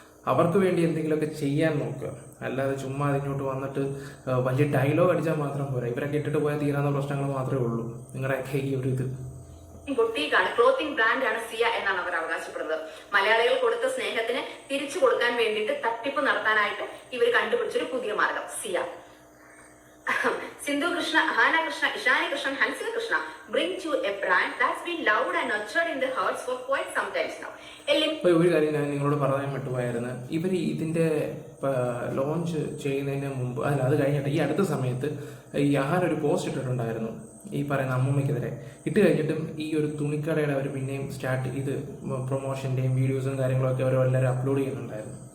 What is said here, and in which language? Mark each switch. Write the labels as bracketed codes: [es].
[ml] അവർക്ക് വേണ്ടി എന്തെങ്കിലുമൊക്കെ ചെയ്യാൻ നോക്കുക. അല്ലാതെ ചുമ്മാ അതിനോട്ട് വന്നിട്ട് വലിയ ഡയലോഗ് അടിച്ചാൽ മാത്രം പോരാ. ഇവരൊക്കെ ഇട്ടിട്ട് പോയാൽ തീരാവുന്ന പ്രശ്നങ്ങൾ മാത്രമേ ഉള്ളൂ. നിങ്ങളുടെയൊക്കെ ഈ ഒരു ഇത് ബൊട്ടീക്കാണ്, ക്ലോത്തിങ് ബ്രാൻഡാണ് സിയ എന്നാണ് അവർ അവകാശപ്പെടുന്നത്. മലയാളികൾ കൊടുത്ത സ്നേഹത്തിന് തിരിച്ചു കൊടുക്കാൻ വേണ്ടിയിട്ട് തട്ടിപ്പ് നടത്താനായിട്ട് ഇവർ കണ്ടുപിടിച്ചൊരു പുതിയ മാർഗം സിയ. [en] Sindhu Krishna, Ahana Krishna, Ishani Krishna, Hansika Krishna brings you a brand that's been loved and nurtured in the hearts for quite some time now. [ml] ഒരു കാര്യം ഞാൻ നിങ്ങളോട് പറയാൻ വിട്ടുപോയായിരുന്നു. ഇവർ ഇതിൻ്റെ ലോഞ്ച് ചെയ്യുന്നതിന് മുമ്പ്, അല്ല അത് കഴിഞ്ഞിട്ട് ഈ അടുത്ത സമയത്ത് ഈ അഹാന ഒരു പോസ്റ്റ് ഇട്ടിട്ടുണ്ടായിരുന്നു ഈ പറയുന്ന അമ്മൂമ്മയ്ക്കെതിരെ. ഇട്ട് കഴിഞ്ഞിട്ടും ഈ ഒരു തുണിക്കടയുടെ അവർ പിന്നെയും സ്റ്റാർട്ട് ചെയ്ത് പ്രൊമോഷൻ്റെയും വീഡിയോസും കാര്യങ്ങളൊക്കെ അവർ എല്ലാവരും അപ്ലോഡ് ചെയ്യുന്നുണ്ടായിരുന്നു.